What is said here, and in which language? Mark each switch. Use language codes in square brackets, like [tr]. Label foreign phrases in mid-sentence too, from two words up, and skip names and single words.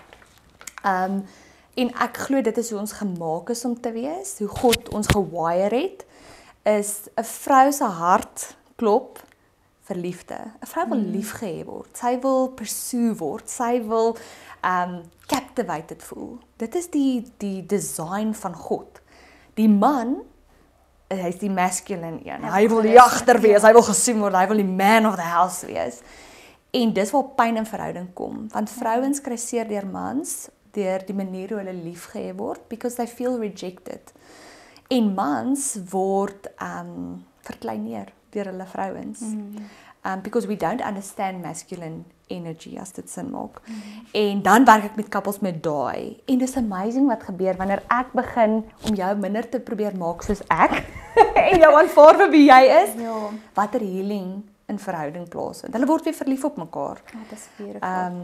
[af] En ek glo dit is hoe ons gemaak is om te wees, hoe God ons gewire het, is 'n vrou se hart klop vir liefde. 'n Vrou wil liefgehê word. Sy wil pursue word. Sy wil captivated voel. Dit is die design van God. Die man, hy's die masculine een. Hy wil die jagter wees, hy wil gesien word, hy wil die [en] man of the house [af] wees. En dis waar pyn in verhouding kom, want vrouens kry seer deur mans, deur die manier hoe hulle liefgehê word, [en] because they feel rejected. [af] En mans word verkleineer deur hulle vrouens. [en] Because we don't understand masculine energy, [af] as dit sin maak. En dan werk ek met couples met daai. En dis amazing wat gebeur wanneer ek begin om jou minder te probeer maak soos ek en jou aanvaar vir wie jy is. Ja. Watter healing in verhouding plaasvind. Hulle word weer verlief op mekaar. Dit is beautiful.